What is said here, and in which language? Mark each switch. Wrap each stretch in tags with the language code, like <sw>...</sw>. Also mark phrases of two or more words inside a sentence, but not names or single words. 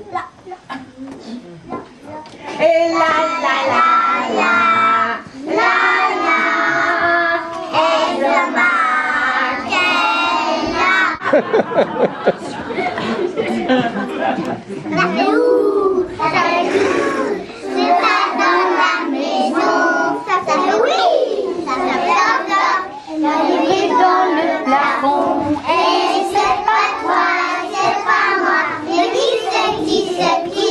<he>לה לה לה לה לה לה איזו מגנה.</he> <fr>C'est pas dans la maison, ça fait oui, ça fait top, il est dans le plafond. Et c'est pas toi, c'est pas moi, mais qui c'est qui c'est qui?</fr>